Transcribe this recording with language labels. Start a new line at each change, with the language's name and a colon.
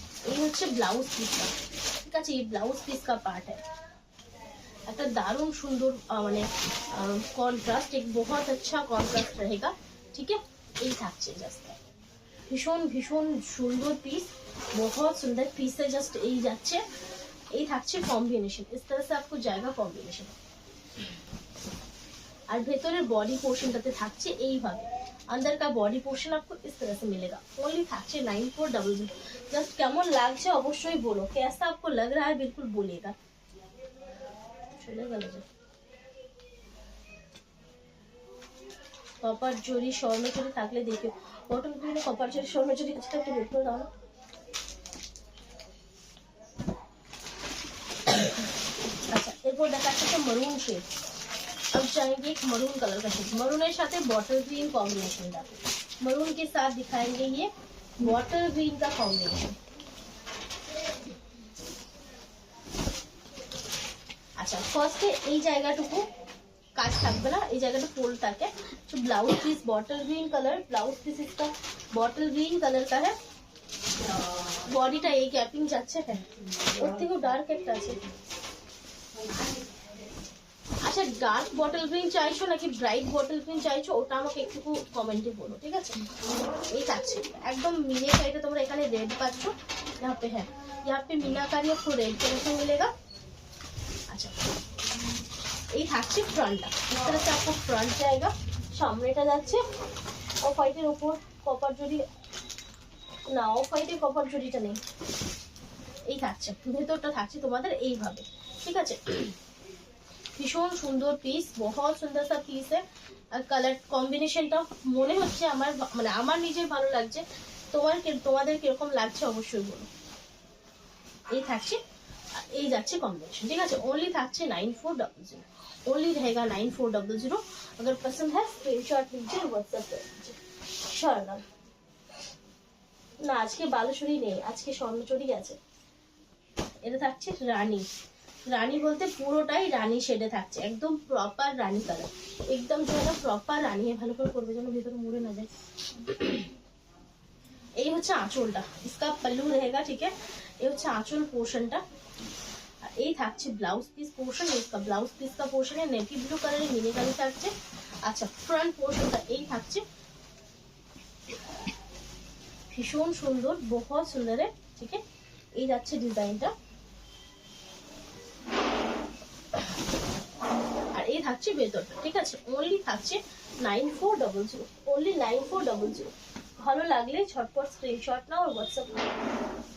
Bangla: এই হচ্ছে ব্লাউজ পিসটা, ঠিক আছে, এই ব্লাউজ পিস का पार्ट है। একটা দারুণ সুন্দর মানে কন্ট্রাস্ট,
Hindi: एक बहुत अच्छा
Bangla: কন্ট্রাস্ট रहेगा, ठीक है। এই থাকছে জাস্ট ভীষণ ভীষণ সুন্দর পিস,
Hindi: बहुत सुंदर
Bangla: পিস है, জাস্ট এই যাচ্ছে। এই থাকছে কম্বিনেশন,
Hindi: इस तरह से आपको जाएगा কম্বিনেশন।
Bangla: আর ভেতরের বডি পোর্শনটাতে থাকছে এইভাবে,
Hindi: अंदर का बॉडी पोर्शन आपको इस तरह से मिलेगा। ओनली থাকছে 9400।
Bangla: জাস্ট কেমন লাগছে অবশ্যই বলো,
Hindi: कैसा आपको लग रहा है बिल्कुल बोलिएगा।
Bangla: চলে গেল যে কপার জরি স্বর্ণচুরি থাকলে দেখো, বটল গ্রিনে কপার জরি স্বর্ণচুরি আছে, একটু বের করে দাও না। अच्छा, এরপর দেখাচ্ছে একটা মরুন শেড।
Hindi: अब जाएंगे एक मरून कलर का शेड, मरून साथ बॉटल ग्रीन कॉम्बिनेशन का, मरून के साथ दिखाएंगे ये बॉटल ग्रीन का कॉम्बिनेशन।
Bangla: अच्छा, फर्स्ट এই জায়গাটুকু কাজ থাকবে না, এই জায়গাটা ফোল্ড থাকে।
Hindi: तो blouse piece bottle green colour, blouse piece इसका बॉटल ग्रीन कलर का है।
Bangla: বডিটা এই গ্যাপিং যাচ্ছে, হ্যাঁ ওর থেকেও ডার্ক একটা আছে। আচ্ছা, ডার্ক বটল গ্রিন চাইছো নাকি ব্রাইট বটল গ্রিন চাইছো, ওটা আমাকে একটু কমেন্টে বলো, ঠিক আছে। এই থাকছে একদম মিনে সাইডে, তোমরা এখানে রেড পাচ্ছ,
Hindi: यहाँ पे है, यहाँ पे मीनाकारी आपको रेड कलर से मिलेगा। अच्छा,
Bangla: এই থাকছে ফ্রন্টটা,
Hindi: इस तरह से आपको फ्रंट जाएगा।
Bangla: সামনেটা যাচ্ছে অফ হোয়াইটের উপর কপার জরি, না অফ হোয়াইটের কপার জরিটা নেই, এই থাকছে। ভেতরটা থাকছে তোমাদের এইভাবে, ঠিক আছে। ভীষণ সুন্দর পিস,
Hindi: बहुत सुंदर सा
Bangla: পিস है। আর কালার কম্বিনেশনটা মনে হচ্ছে আমার, মানে আমার নিজের ভালো লাগছে, তোমাদের কিরকম লাগছে অবশ্যই বলো। এই থাকছে, এই যাচ্ছে কম্বিনেশন, ঠিক আছে। ओनली থাকছে 9400,
Hindi: ओनली रहेगा 9400। अगर पसंद है स्क्रीनशॉट लीजिए, व्हाट्सएप कर दीजिए।
Bangla: স্বর্ণ না, আজকে বালুচুরি নেই, আজকে স্বর্ণচুরি আছে। এটা থাকছে রানী, রানী বলতে পুরোটাই রানী শেডে থাকছে, একদম প্রপার রানী কালার, একদম যেন প্রপার রানী। ভালো করে করবে যেন ভিতরে মুড়ে না যায়। এই হচ্ছে আঁচলটা,
Hindi: इसका पल्लू रहेगा, ठीक है।
Bangla: এই হচ্ছে আঁচল পোর্শনটা। আর এই থাকছে ব্লাউজ পিস পোর্শন, इसका ব্লাউজ পিস का পোর্শন है नेवी ब्लू কালারের মিনিকারি থাকছে। আচ্ছা, ফ্রন্ট পোর্শনটা এই থাকছে, ভীষণ সুন্দর,
Hindi: बहुत सुंदर है, ठीक है।
Bangla: এই যাচ্ছে ডিজাইনটা, আর এই থাকছে ভেতরটা, ঠিক আছে। ओनली থাকছে 9400, ओनली 9400। ভালো লাগলে ঝটপট স্ক্রিনশট নাও আর হোয়াটসঅ্যাপ করো।